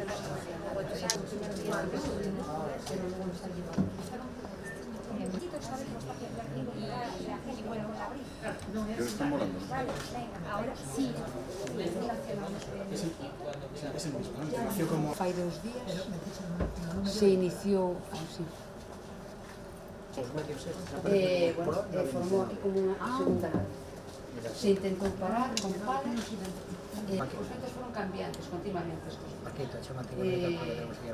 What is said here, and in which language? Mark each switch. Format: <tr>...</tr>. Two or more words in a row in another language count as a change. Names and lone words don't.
<es>¿Qué están morando? ahora sí. Ese mismo, ¿no? Nació como...</es> <gl>Fai 2 días se iniciou así. Formou aquí como unha segunda nave. Se intentou parar con palas. Os ventos foron cambiantes continuamente.</gl> <es>Paquito, chamate que tenemos que ir a</es>